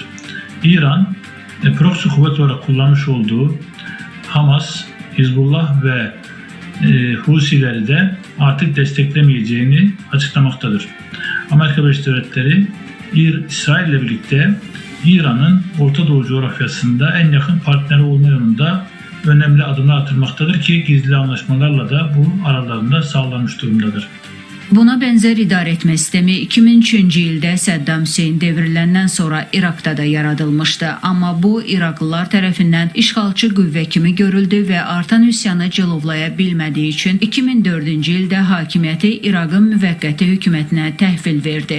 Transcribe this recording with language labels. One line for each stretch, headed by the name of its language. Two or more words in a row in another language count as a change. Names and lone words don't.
Turkish: İran proxy kuvvet olarak kullanmış olduğu Hamas, Hizbullah ve Husileri de artık desteklemeyeceğini açıklamaktadır. Amerika Birleşik Devletleri İsrail ile birlikte İran'ın Orta Doğu coğrafyasında en yakın partneri olma yolunda önemli adımlar atılmaktadır ki gizli anlaşmalarla da bu aralarında sağlanmış durumdadır.
Azerbaijani: Buna bənzər idarəetmə sistemi 2003-cü ildə Səddam Hüseyn devriləndən sonra İraqda da yaradılmışdı. Amma bu, İraqlılar tərəfindən işğalçı qüvvə kimi görüldü və artan üsyanı cilovlaya bilmədiyi üçün 2004-cü ildə hakimiyyəti İraqın müvəqqəti hökumətinə təhvil verdi.